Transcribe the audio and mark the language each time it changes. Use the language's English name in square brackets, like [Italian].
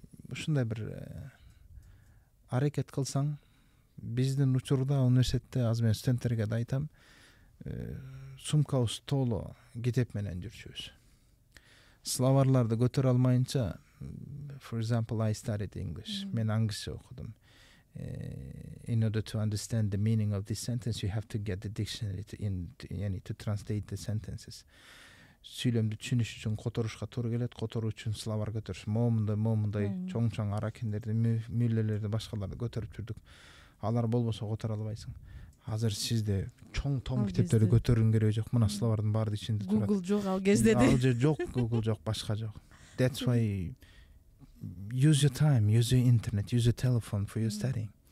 [Kyrgyz] Ушундай бир аракет кылсаң, биздин учурда университетте азыр мен студенттерге да айтам, сумкабыз толо китеп менен жүрчүбүз. Словарларды көтөрө алмайынча, [English] for example, I studied English. [Kyrgyz] Мен англисче окудум. [English] In order to understand the meaning of this sentence, you have to get the dictionary to translate the sentences. [Kyrgyz] сүйлөмдү түшүнүш үчүн которушка туура келет, которуу үчүн словарь көтөрүш. Момундай чоң аракендерди, мүллелерди, башкаларды көтөрүп жүрдүк. Алар болбосо которо албайсың. Азыр сизде чоң том китептерди көтөрүүнүн кереги жок. Мына словардын баары ичинде турат. Google жок ал кезде де. Ал же жок, Google жок, башка жок. [English] That's why use your time, use your internet, use your telephone for your studying.